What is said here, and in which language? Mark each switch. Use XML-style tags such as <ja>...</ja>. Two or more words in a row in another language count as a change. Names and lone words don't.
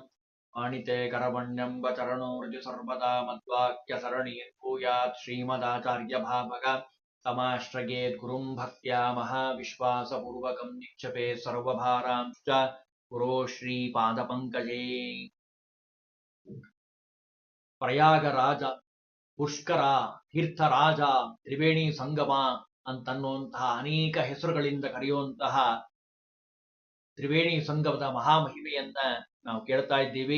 <sa>आणिते करवण्यं वचरणोर्जु सर्वदा मद्वाक्यसरणीर्भूयात् श्रीमदाचार्यभावग समाश्रयेत् गुरुं भक्त्या महाविश्वासपूर्वकं निक्षेपेत् सर्वभारांश्च गुरो श्रीपादपङ्कजे।</sa> <kn>ಪ್ರಯಾಗರಾಜ, ಪುಷ್ಕರ, ತೀರ್ಥರಾಜ, ತ್ರಿವೇಣಿ ಸಂಗಮ ಅಂತನ್ನುವಂತಹ ಅನೇಕ ಹೆಸರುಗಳಿಂದ ಕರೆಯುವಂತಹ ತ್ರಿವೇಣಿ ಸಂಗಮದ ಮಹಾಮಹಿಮೆಯನ್ನ ನಾವು ಕೇಳ್ತಾ ಇದ್ದೀವಿ.</kn>